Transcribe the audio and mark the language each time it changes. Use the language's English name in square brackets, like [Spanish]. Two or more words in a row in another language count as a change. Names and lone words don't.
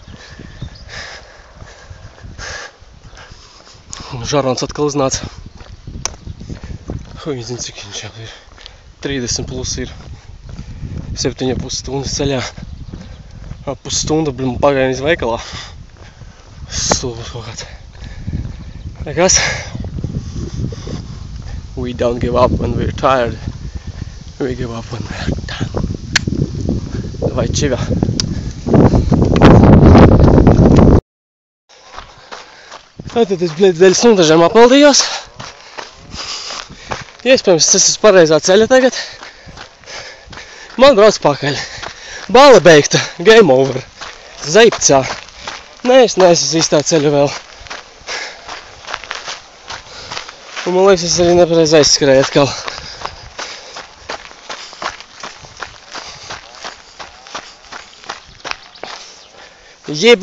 [Latvian] Un žarons atkal uznāca. Huj, zinu, cik viņš jau ir. 30 plus ir. 7,5 stundas ceļā. Pusstunda, bļi, man pagaida iz veikalā. Stulbs kaut kāds. Nekas? [English] We don't give up when we're tired. We give up when we're done. [Latvian] Vai čivā. Tātad es dēļ Suntažiem apmaldījos. Iespējams, es esmu pareizā ceļa tagad. Man brauc pakaļ. Bale beigta. [English] Game over. [Latvian] Zeipcā. Nē, es neesmu īstā ceļa vēl. Un man liekas, es arī nepareiz aizskrēju atkal. Jibu!